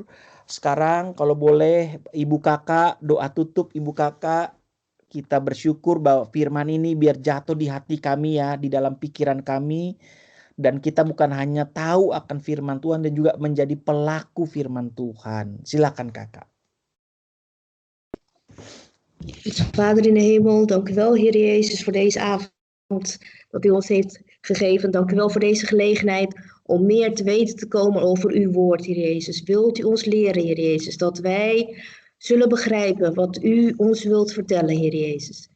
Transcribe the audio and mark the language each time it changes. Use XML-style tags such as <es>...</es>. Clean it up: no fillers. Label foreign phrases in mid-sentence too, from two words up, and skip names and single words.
<id>Sekarang kalau boleh Ibu Kakak, doa tutup Ibu Kakak. Kita bersyukur bahwa firman ini biar jatuh di hati kami ya, di dalam pikiran kami. Dan kita bukan hanya tahu akan firman Tuhan, dan juga menjadi pelaku firman Tuhan. Silakan Kakak.</id> <nl>Vader in de hemel, dank u wel, Heer Jezus, voor deze avond dat u ons heeft gegeven. Dank u wel voor deze gelegenheid om meer te weten te komen over uw woord, Heer Jezus. Wilt u ons leren, Heer Jezus, dat wij zullen begrijpen wat u ons wilt vertellen, Heer Jezus.</nl>